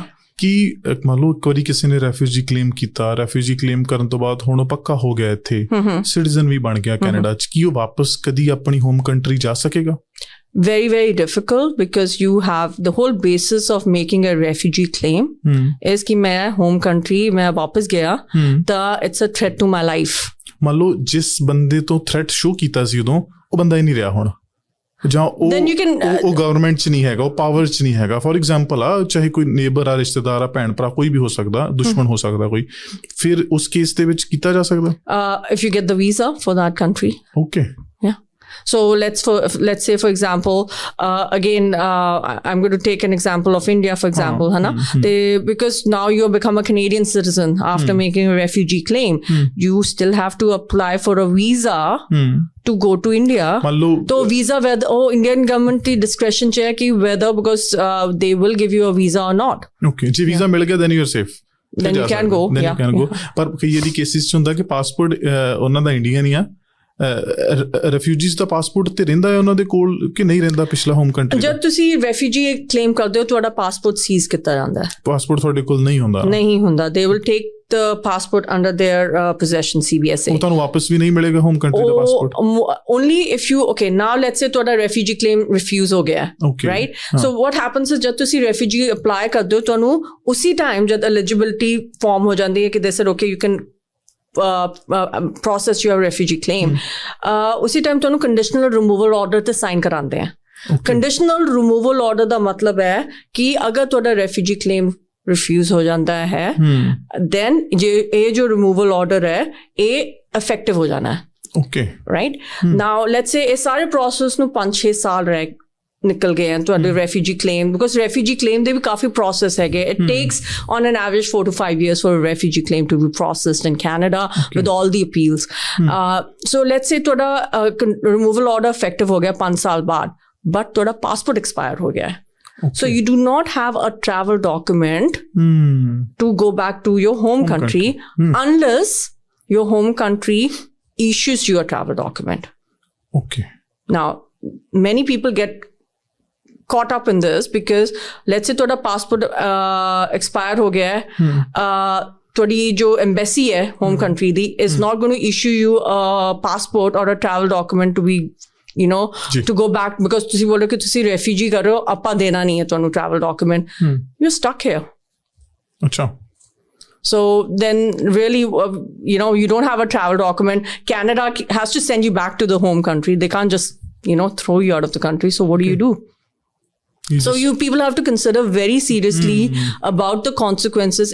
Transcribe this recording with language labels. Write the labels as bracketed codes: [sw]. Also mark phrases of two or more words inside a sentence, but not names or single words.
[pa] ਕਿ ਮੰਨ ਲਓ ਇੱਕ ਵਾਰੀ ਕਿਸੇ ਨੇ [en] refugee claim [pa] ਕੀਤਾ, [en] refugee claim [pa] ਕਰਨ ਤੋਂ ਬਾਅਦ ਹੁਣ ਉਹ ਪੱਕਾ ਹੋ ਗਿਆ, ਇੱਥੇ ਸਿਟੀਜ਼ਨ ਵੀ ਬਣ ਗਿਆ ਕੈਨੇਡਾ 'ਚ, ਕੀ ਉਹ ਵਾਪਸ ਕਦੀ ਆਪਣੀ [en] home country [pa] ਜਾ ਸਕੇਗਾ? [en] Very, very difficult, because you have the whole basis of making a refugee claim is [hi] कि मैं [en] home country [hi] मैं वापस गया [en] ਤਾਂ it's a threat to my life. [pa] ਮੰਨ ਲਓ ਜਿਸ ਬੰਦੇ ਤੋਂ [en] threat show [pa] ਕੀਤਾ ਸੀ ਉਦੋਂ ਉਹ ਬੰਦਾ ਹੀ ਨਹੀਂ ਰਿਹਾ ਹੁਣ, ਜਾਂ ਉਹ ਗਵਰਨਮੈਂਟ 'ਚ ਨਹੀਂ ਹੈਗਾ, ਉਹ ਪਾਵਰ 'ਚ ਨਹੀਂ ਹੈਗਾ, [en] for example [pa] ਆ, ਚਾਹੇ ਕੋਈ ਨੇਬਰ ਆ, ਰਿਸ਼ਤੇਦਾਰ ਆ, ਭੈਣ ਭਰਾ, ਕੋਈ ਵੀ ਹੋ ਸਕਦਾ, ਦੁਸ਼ਮਣ ਹੋ ਸਕਦਾ ਕੋਈ, ਫਿਰ ਉਸ ਕੇਸ ਦੇ ਵਿੱਚ ਕੀਤਾ ਜਾ ਸਕਦਾ? [en] If you get the visa for that country. Okay. Yeah. So let's say for example, again I'm going to take an example of India, for example, [hi] है ना, [en] because now you have become a Canadian citizen after making a refugee claim, you still have to apply for a visa to go to India. So visa whether Indian government की discretion च [hi] है कि [en] whether, because they will give you a visa or not. Okay, ਜੇ visa [pa] ਮਿਲ ਗਿਆ [en] then you're safe. Then you can go. Then you can go. [pa] ਪਰ ਕਈ ਇਹਦੀ ਕੇਸਿਸ 'ਚ ਹੁੰਦਾ ਕਿ ਪਾਸਪੋਰਟ ਉਹਨਾਂ ਦਾ ਇੰਡੀਅਨ ਹੀ ਆ, ਰੈਫਿਊਜੀਜ਼ ਦਾ ਪਾਸਪੋਰਟ ਤੇ ਰਹਿੰਦਾ ਹੈ ਉਹਨਾਂ ਦੇ ਕੋਲ ਕਿ ਨਹੀਂ ਰਹਿੰਦਾ ਪਿਛਲਾ [en] home country? [pa] ਜਦ ਤੁਸੀਂ [en] refugee claim [pa] ਕਰਦੇ ਹੋ, ਤੁਹਾਡਾ ਪਾਸਪੋਰਟ ਸੀਜ਼ ਕੀਤਾ ਜਾਂਦਾ ਹੈ। ਪਾਸਪੋਰਟ ਤੁਹਾਡੇ ਕੋਲ ਨਹੀਂ ਹੁੰਦਾ, [en] they will take the passport under their possession, CBSA. [pa] ਉਹ ਤੁਹਾਨੂੰ ਵਾਪਸ ਵੀ ਨਹੀਂ ਮਿਲੇਗਾ [en] home country [pa] ਦਾ ਪਾਸਪੋਰਟ? [en] Only if you, okay, now let's say ਤੁਹਾਡਾ refugee claim refuse [pa] ਹੋ ਗਿਆ, [en] right? So what happens is [pa] ਜਦ ਤੁਸੀਂ [en] refugee apply [pa] ਕਰਦੇ ਹੋ, ਤੁਹਾਨੂੰ ਉਸੇ ਟਾਈਮ ਜਦ [en] eligibility form [pa] ਹੋ ਜਾਂਦੀ ਹੈ ਕਿ [en] they said okay you can process your refugee claim, [pa] ਉਸੇ ਟਾਈਮ ਤੁਹਾਨੂੰ [en] conditional removal order [pa] ਤੇ ਸਾਈਨ ਕਰਾਉਂਦੇ ਆ। [en] conditional removal order [pa] ਦਾ ਮਤਲਬ ਹੈ ਕਿ ਅਗਰ ਤੁਹਾਡਾ [en] refugee claim refuse [pa] ਹੋ ਜਾਂਦਾ ਹੈ, then ਇਹ ਜੋ [en] removal order [pa] ਹੈ ਇਹ effective ਹੋ ਜਾਣਾ ਹੈ। [en] Okay. Right? Now let's say [pa] ਇਹ ਸਾਰੇ process ਨੂੰ 5-6 ਸਾਲ ਨਿਕਲ ਗਏ ਹਨ ਤੁਹਾਡੇ [en] refugee claim, because refugee claim [pa] ਦੇ ਵੀ ਕਾਫੀ process ਹੈਗੇ. [en] It takes on an average 4 to 5 years for a refugee claim to be processed in Canada with all the appeals. So let's say [pa] ਤੁਹਾਡਾ [en] removal order effective [pa] ਹੋ ਗਿਆ 5 ਸਾਲ ਬਾਅਦ, but ਤੁਹਾਡਾ [en] passport expire [pa] ਹੋ ਗਿਆ ਹੈ. [en] So you do not have a travel document to go back to your home country unless your home country issues you a travel document. Okay. Now, many people get caught up in this because let's say ਤੁਹਾਡਾ passport expire [pa] ਹੋ ਗਿਆ ਹੈ, ਤੁਹਾਡੀ ਜੋ embassy ਹੈ [en] home country ਦੀ is not going to issue you a passport or a travel document to be, you know, to go back, because [pa] ਤੁਸੀਂ ਬੋਲ ਰਹੇ ਹੋ ਕਿ ਤੁਸੀਂ refugee ਕਰ ਰਹੇ ਹੋ, ਆਪਾਂ ਦੇਣਾ ਨਹੀਂ ਹੈ ਤੁਹਾਨੂੰ [en] travel document. You're stuck here. [pa] ਅੱਛਾ, [en] So then really, you don't have a travel document. Canada has to send you back to the home country. They can't just, throw you out of the country. So what do you do? So people have to consider very seriously about the consequences.